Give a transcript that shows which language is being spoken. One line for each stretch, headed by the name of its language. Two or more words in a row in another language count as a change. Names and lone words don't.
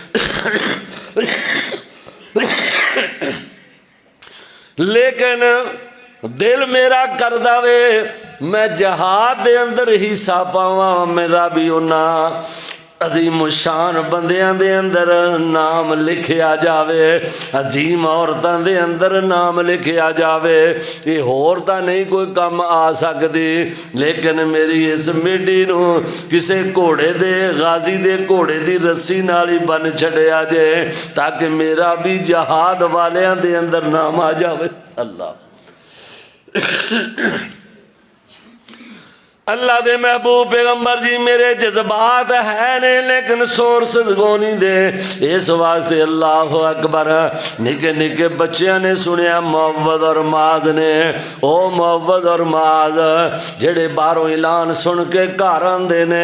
Punjabi: لیکن دل میرا کردہ وے میں جہاد دے اندر حصہ پاواں، میرا بھی انہاں عظیم الشان بندیاں دے اندر نام لکھیا جاوے، عظیم عورتاں دے اندر نام لکھیا جاوے۔ یہ عورتاں نہیں کوئی کم آ سکتی، لیکن میری اس میڈی نو کسے گھوڑے دے غازی دے گھوڑے دی رسی نال ہی بن چھڑیا جائے، تاکہ میرا بھی جہاد والیاں دے اندر نام آ جاوے۔ اللہ اللہ دے محبوب پیغمبر جی میرے جذبات ہے نے لیکن سورسز کو نہیں دے، اس واسطے
Arabic: اللہ اکبر
Punjabi: نکے نکے بچیاں نے سنیا معوذ اور معاذ نے، او معوذ اور معاذ جڑے باہروں اعلان سن کے گھر آندے نے